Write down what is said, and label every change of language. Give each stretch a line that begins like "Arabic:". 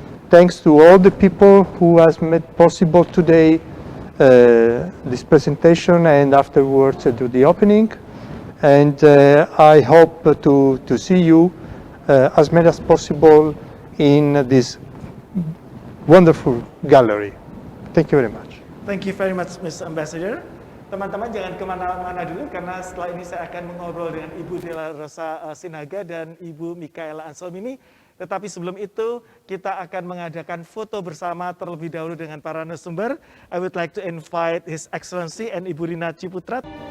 English: Thanks to all the people who has made possible today this presentation and afterwards do the opening. And I hope to see you as many as possible in this wonderful gallery. Thank you very much. Thank you very much, Mr. Ambassador.
Indonesian: Teman-teman jangan kemana-mana dulu karena setelah ini saya akan mengobrol dengan Ibu Della Rosa Sinaga dan Ibu Michaela Anselmini. Tetapi sebelum itu kita akan mengadakan foto bersama terlebih dahulu dengan para narasumber.
English: I would like to invite His Excellency and Ibu Rina Ciputra.